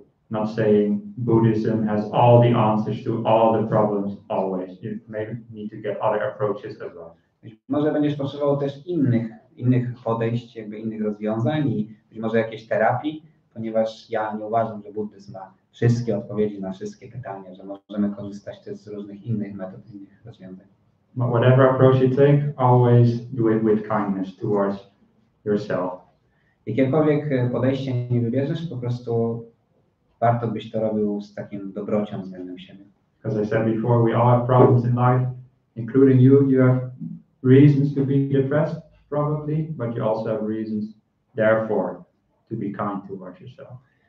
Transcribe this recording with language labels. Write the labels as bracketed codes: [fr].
[en] Not saying Buddhism has all the answers to all the problems always. You maybe need to get other approaches as well. [pl] Może będziesz potrzebował też innych podejść, jakby innych rozwiązań i być może jakiejś terapii, ponieważ ja nie uważam, że buddyzm ma wszystkie odpowiedzi na wszystkie pytania, że możemy korzystać też z różnych innych metod, innych rozwiązań. [en] But whatever approach you take, always do it with kindness towards yourself. [pl] Jakiekolwiek podejście nie wybierzesz, po prostu warto byś to robił z takim dobrocią względem siebie. [en] As I said before, we all have problems in life, including you. You have reasons to be depressed, probably, but you also have reasons, therefore, to be kind towards yourself.